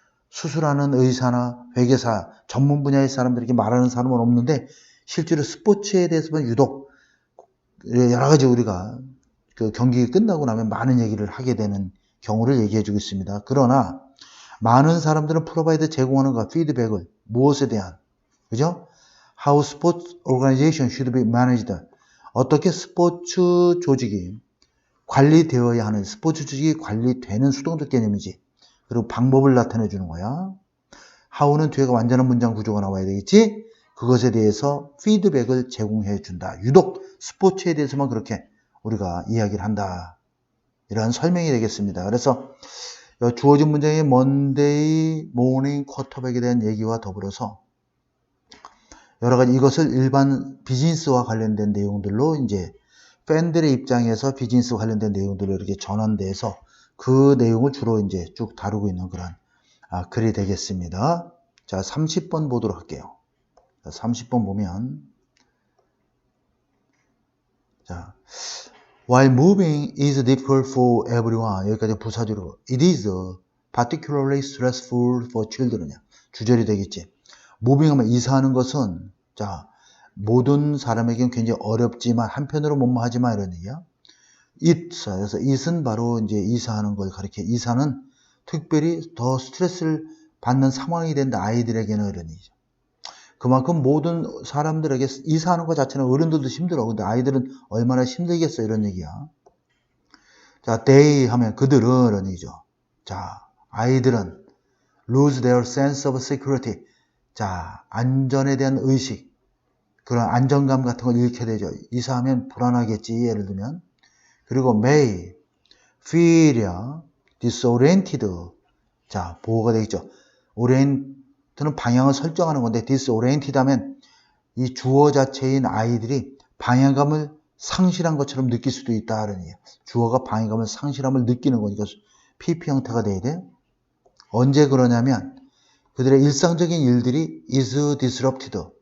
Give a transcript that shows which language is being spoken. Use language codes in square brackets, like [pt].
[ko] 수술하는 의사나 회계사, 전문 분야의 사람들에게 말하는 사람은 없는데 실제로 스포츠에 대해서는 유독 여러 가지 우리가 그 경기 끝나고 나면 많은 얘기를 하게 되는 경우를 얘기해 주고 있습니다. 그러나 많은 사람들은 프로바이드 제공하는 것, 피드백을 무엇에 대한, 그죠? [en] How sports organization should be managed. [ko] 어떻게 스포츠 조직이 관리되어야 하는, 스포츠 조직이 관리되는 수동적 개념이지. 그리고 방법을 나타내 주는 거야. how는 뒤에가 완전한 문장 구조가 나와야 되겠지? 그것에 대해서 피드백을 제공해 준다. 유독 스포츠에 대해서만 그렇게 우리가 이야기를 한다. 이러한 설명이 되겠습니다. 그래서 주어진 문장의 Monday morning quarterback에 대한 얘기와 더불어서 여러 가지 이것을 일반 비즈니스와 관련된 내용들로 이제 팬들의 입장에서 비즈니스 관련된 내용들로 이렇게 전환돼서 그 내용을 주로 이제 쭉 다루고 있는 그런 글이 되겠습니다. 자, 30번 보도록 할게요. [en] 자, [ko] 30번 보면 [en] 자, while moving is difficult for everyone. [ko] 여기까지 부사주로 [en] it is particularly stressful for children. [ko] 주절이 되겠지. moving하면 이사하는 것은 자 모든 사람에게는 굉장히 어렵지만 한편으로 뭐뭐 하지마 이런 얘기야. 그래서 it은 바로 이제 이사하는 걸 가리켜. 이사는 특별히 더 스트레스를 받는 상황이 된다. 아이들에게는 이런 얘기죠. 그만큼 모든 사람들에게 이사하는 것 자체는 어른들도 힘들어. 근데 아이들은 얼마나 힘들겠어 이런 얘기야. 자, they 하면 그들은 이런 얘기죠. [en] 자, [ko] 아이들은 [en] lose their sense of security. [ko] 자, 안전에 대한 의식, 그런 안정감 같은 걸 잃게 되죠. 이사하면 불안하겠지, 예를 들면. 그리고 [en] may feel disoriented. [ko] 자, 보호가 되겠죠. orient는 방향을 설정하는 건데 disoriented 하면 이 주어 자체인 아이들이 방향감을 상실한 것처럼 느낄 수도 있다. 주어가 방향감을 상실함을 느끼는 거니까 PP 형태가 돼야 돼. 언제 그러냐면 그들의 일상적인 일들이 [en] is disrupted.